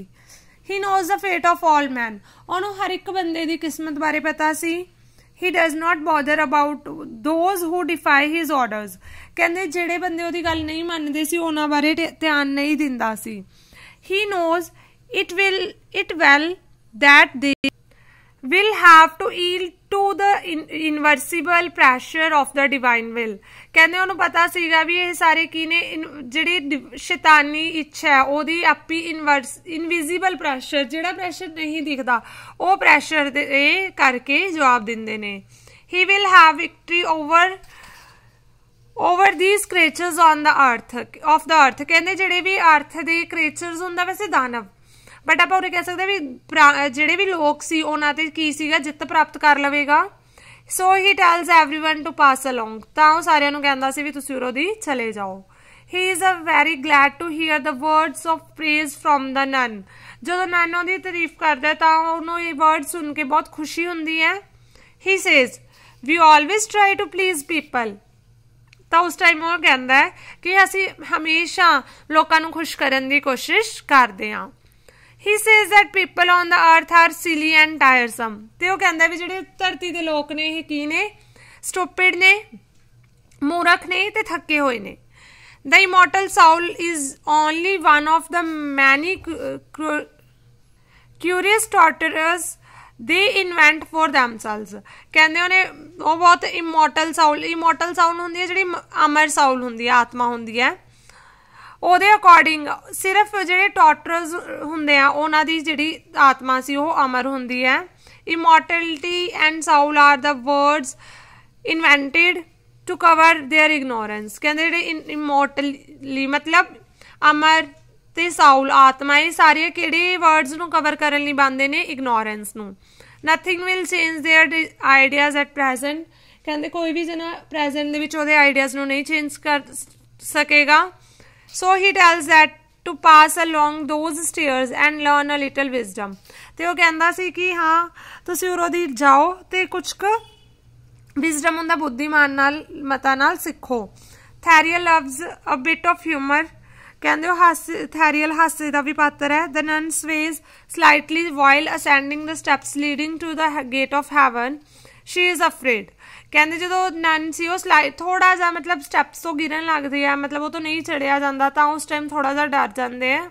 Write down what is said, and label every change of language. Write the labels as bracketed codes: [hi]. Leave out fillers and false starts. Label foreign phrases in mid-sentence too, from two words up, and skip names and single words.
[en] He knows the fate of all man, [pa] ਉਹਨੂੰ ਹਰ ਇੱਕ ਬੰਦੇ ਦੀ ਕਿਸਮਤ ਬਾਰੇ ਪਤਾ ਸੀ। [en] He does not bother about those who defy his orders, [pa] ਕਹਿੰਦੇ ਜਿਹੜੇ ਬੰਦੇ ਉਹਦੀ ਗੱਲ ਨਹੀਂ ਮੰਨਦੇ ਸੀ ਉਹਨਾਂ ਬਾਰੇ ਧਿਆਨ ਨਹੀਂ ਦਿੰਦਾ ਸੀ। [en] He knows it well that they will have to yield to the invincible pressure of the divine will, [pa] ਕਹਿੰਦੇ ਉਹਨੂੰ ਪਤਾ ਸੀਗਾ ਵੀ ਇਹ ਸਾਰੇ ਕੀ ਨੇ, ਜਿਹੜੀ ਸ਼ੈਤਾਨੀ ਇੱਛਾ ਹੈ ਉਹਦੀ ਆਪੀ [en] invisible pressure, [pa] ਜਿਹੜਾ ਪ੍ਰੈਸ਼ਰ ਨਹੀਂ ਦਿਖਦਾ ਉਹ ਪ੍ਰੈਸ਼ਰ ਦੇ ਕਰਕੇ ਜਵਾਬ ਦਿੰਦੇ ਨੇ। [en] he will have victory over these creatures on the earth of the earth, [pa] ਕਹਿੰਦੇ ਜਿਹੜੇ ਵੀ ਅਰਥ ਦੇ ਕ੍ਰੀਏਚਰਸ ਹੁੰਦਾ ਵੈਸੇ ਦਾਨਵ, ਬਟ ਆਪਾਂ ਉਰੇ ਕਹਿ ਸਕਦੇ ਵੀ ਜਿਹੜੇ ਵੀ ਲੋਕ ਸੀ ਉਹਨਾਂ ਤੇ ਕੀ ਸੀਗਾ, ਜਿੱਤ ਪ੍ਰਾਪਤ ਕਰ ਲਵੇਗਾ। [en] So he tells everyone to pass along, [pa] ਤਾਂ ਉਹ ਸਾਰਿਆਂ ਨੂੰ ਕਹਿੰਦਾ ਸੀ ਵੀ ਤੁਸੀਂ ਉਰੋਂ ਦੀ ਚਲੇ ਜਾਓ। [en] He is a very glad to hear the words of praise from the nun, [pa] ਜਦੋਂ ਨਨ ਉਹਦੀ ਤਾਰੀਫ ਕਰਦਾ ਤਾਂ ਉਹਨੂੰ ਇਹ ਵਰਡ ਸੁਣ ਕੇ ਬਹੁਤ ਖੁਸ਼ੀ ਹੁੰਦੀ ਹੈ। [en] He says we always try to please people, [pa] ਤਾਂ ਉਸ ਟਾਈਮ ਉਹ ਕਹਿੰਦਾ ਹੈ ਕਿ ਅਸੀਂ ਹਮੇਸ਼ਾ ਲੋਕਾਂ ਨੂੰ ਖੁਸ਼ ਕਰਨ ਦੀ ਕੋਸ਼ਿਸ਼ ਕਰਦੇ ਹਾਂ। [en] he says that people on the earth are silly and tiresome, [pa] ਤੇ ਉਹ ਕਹਿੰਦਾ ਵੀ ਜਿਹੜੇ ਧਰਤੀ ਦੇ ਲੋਕ ਨੇ ਇਹ ਕੀ ਨੇ, ਸਟੂਪਿਡ ਨੇ, ਮੂਰਖ ਨੇ ਤੇ ਥੱਕੇ ਹੋਏ ਨੇ। [en] the immortal soul is only one of the many curious tortures they invent for themselves, [pa] ਕਹਿੰਦੇ ਉਹਨੇ ਉਹ ਬਹੁਤ [en] immortal soul [pa] ਹੁੰਦੀ ਹੈ, ਜਿਹੜੀ ਅਮਰ ਸਾਊਲ ਹੁੰਦੀ ਹੈ, ਆਤਮਾ ਹੁੰਦੀ ਹੈ, ਉਹਦੇ ਅਕੋਰਡਿੰਗ ਸਿਰਫ ਜਿਹੜੇ ਟਾਰਟਰਸ ਹੁੰਦੇ ਆ ਉਹਨਾਂ ਦੀ ਜਿਹੜੀ ਆਤਮਾ ਸੀ ਉਹ ਅਮਰ ਹੁੰਦੀ ਹੈ। [en] Immortality and soul are the words invented to cover their ignorance, [pa] ਕਹਿੰਦੇ ਜਿਹੜੇ ਇਮੋਰਟਲੀ ਮਤਲਬ ਅਮਰ ਤੇ ਸਾਊਲ ਆਤਮਾ, ਇਹ ਸਾਰੀਆਂ ਕਿਹੜੇ ਵਰਡਸ ਨੂੰ ਕਵਰ ਕਰਨ ਲਈ ਬਣਦੇ ਨੇ? ਇਗਨੋਰੈਂਸ ਨੂੰ। [en] Nothing will change their ideas at present, [pa] ਕਹਿੰਦੇ ਕੋਈ ਵੀ ਜਣਾ ਪ੍ਰੈਜ਼ੈਂਟ ਦੇ ਵਿੱਚ ਉਹਦੇ ਆਈਡੀਆਜ਼ ਨੂੰ ਨਹੀਂ ਚੇਂਜ ਕਰ ਸਕੇਗਾ। [en] So he tells that to pass along those stairs and learn a little wisdom, [pa] ਤੇ ਉਹ ਕਹਿੰਦਾ ਸੀ ਕਿ ਹਾਂ ਤੁਸੀਂ ਉਰੋਂ ਦੀ ਜਾਓ ਤੇ ਕੁਛ ਕੁ ਵਿਜ਼ਡਮ ਹੁੰਦਾ, ਬੁੱਧੀਮਾਨ ਨਾਲ ਮਤਾਂ ਨਾਲ ਸਿੱਖੋ। [en] Therial loves a bit of humour, [pa] ਕਹਿੰਦੇ ਉਹ ਥੈਰੀਅਲ ਹਾਸੇ ਦਾ ਵੀ ਪਾਤਰ ਹੈ। [en] The nun sways slightly while ascending the steps leading to the gate of heaven, she is afraid, [pa] ਕਹਿੰਦੇ ਜਦੋਂ ਨਨ ਸੀ ਉਹ ਥੋੜਾ ਜਿਹਾ ਮਤਲਬ ਸਟੈਪਸ ਤੋਂ ਗਿਰਨ ਲੱਗਦੇ ਆ, ਮਤਲਬ ਉਹ ਤੋਂ ਨਹੀਂ ਚੜਿਆ ਜਾਂਦਾ, ਤਾਂ ਉਸ ਟਾਈਮ ਥੋੜਾ ਜਿਹਾ ਡਰ ਜਾਂਦੇ ਆ।